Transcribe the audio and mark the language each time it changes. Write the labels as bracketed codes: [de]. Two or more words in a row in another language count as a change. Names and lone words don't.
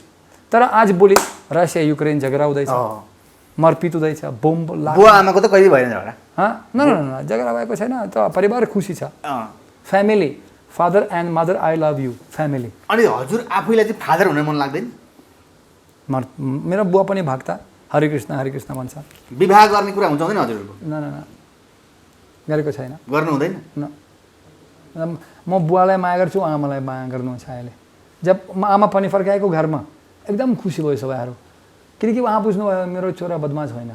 [ne] तर आज भोलि रसिया युक्रेन झगडा हुँदैछ, मरपिट हुँदैछ, बोम्ब बुवा आमाको त कहिले भएन झगडा? न झगडा भएको छैन, त परिवार खुसी छ। [en] Family, father and mother I love you family. [ne] अनि हजुर आफैलाई चाहिँ फादर हुन मन लाग्दैन? मेरो बुवा पनि भक्ता, हरे कृष्ण भन्छ। विवाह गर्ने कुरा हुन्छ हुँदैन हजुरको? न गरेको छैन। गर्नु हुँदैन? न म बुवालाई माया गर्छु, आमालाई माया गर्नुहुन्छ अहिले। जब आमा पनि फर्काएको घरमा एकदम खुसी भयो सबैहरू, किनकि उहाँ बुझ्नुभयो मेरो छोरा बदमास होइन।